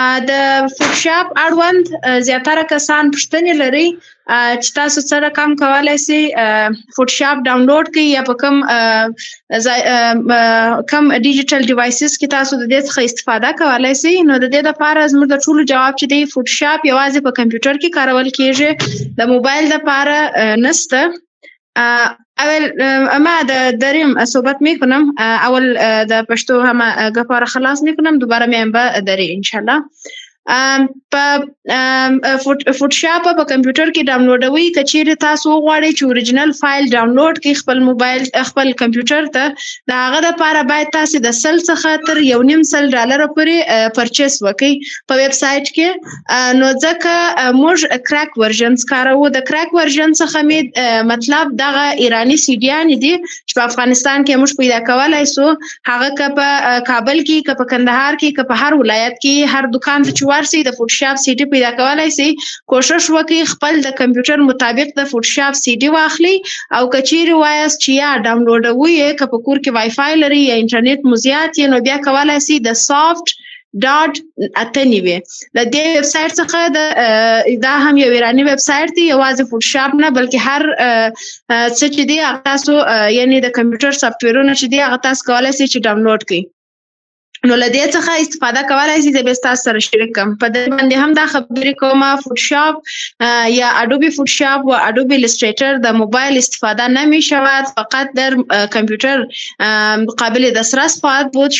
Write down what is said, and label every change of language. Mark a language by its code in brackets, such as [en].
[ps] د فوټوشاپ اړوند زیاتره کسان پوښتنې لري چې تاسو څه رقم کولی سئ فوټوشاپ ډاونلوډ کړئ یا په کم ډیجیټل ډیوایسز کې تاسو د دې څخه استفاده کولی سئ. نو د دې دپاره زموږ د ټولو جواب چې دی فوټوشاپ یوازې په کمپیوټر کې کارول کیږي، د موبایل دپاره نسته. [fa] اول ما داریم صحبت میکنم. اول در پشتو همه گپا خلاص میکنم، دوباره میایم به داری انشالله. [ps] په فوټوشاپ په کمپیوټر کې ډاونلوډوي. که چیرې تاسو وغواړئ چې اوریجنل فایل ډاونلوډ کړئ خپل موبایل خپل کمپیوټر ته، د هغه دپاره باید تاسې د 100 څخه تر $1.5 پورې پرچیز وکړئ په ویب سایټ کې. نو ځکه موږ کراک ورژنز کاروو. د کراک ورژن څخه مې مطلب دغه ایراني سیډیانې دي چې په افغانستان کې موږ پیدا کولی سو. هغه که په کابل کې، که په کندهار کې، که په هر ولایت کې، هر دکان ته چې ورسئ د فوټوشاپ سی ډي پیدا کولی سئ. کوشش وکړئ خپل د کمپیوټر مطابق د فوټوشاپ سی ډي واخلئ، او که چیرې وایاست چې یا ډاونلوډوئ یې، که په کور کې وای فای لرئ یا انټرنیټ مو زیات یې، نو بیا کولی سئ د سافټ ډاټ 98 د دې ویب سایټ څخه دا هم یو ایراني ویب سایټ دی، یوازې فوټوشاپ نه بلکې هر څه چې دی هغه تاسو یعنې د کمپیوټر سافټویرونه چې دی هغه تاسو کولی سئ چې ډاونلوډ کړئ. نو له دې څخه استفاده کولی سئ. زه بیا ستاسو سره شریک کړم. په دې باندې هم دا خبرې کومه [fa] فوټوشاپ یا اډوبی فوتوشاپ و اډوبی ایلستریتر در موبایل استفاده نمی شود، فقط در کامپیوتر قابل دسترس خواهد بود.